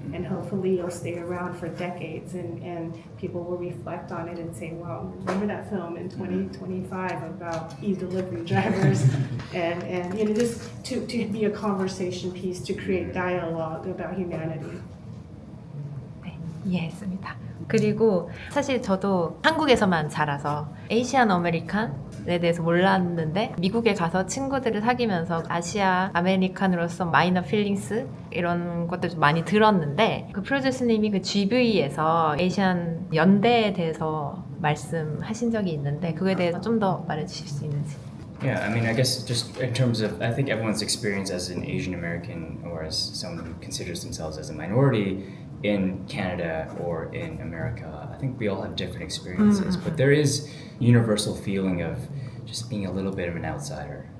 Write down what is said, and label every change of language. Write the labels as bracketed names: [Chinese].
[English] And hopefully it'll stay around for decades, and people will reflect on it and say, wow, remember that film in 2025 about e-delivery drivers? and just to be a conversation piece, to create dialogue about humanity. [Korean] 네, 이해했습니다. 그리고 사실 저도 한국에서만 자라서 에이시안 아메리칸에 대해서 몰랐는데 미국에 가서 친구들을 사귀면서 아시아 아메리칸으로서 마이너 필링스 이런 것들 좀 많이 들었는데 그 프로듀서님이 그 GV에서 에이시안 연대에 대해서 말씀하신 적이 있는데 그거에 대해서 좀 더 말해주실 수 있는지. [English] Yeah, I mean, I guess just in terms of, I think everyone's experience as an Asian American or as someone who considers themselves as a minority in Canada or in America, I think we all have different experiences, but there is universal feeling of just being a little bit of an outsider.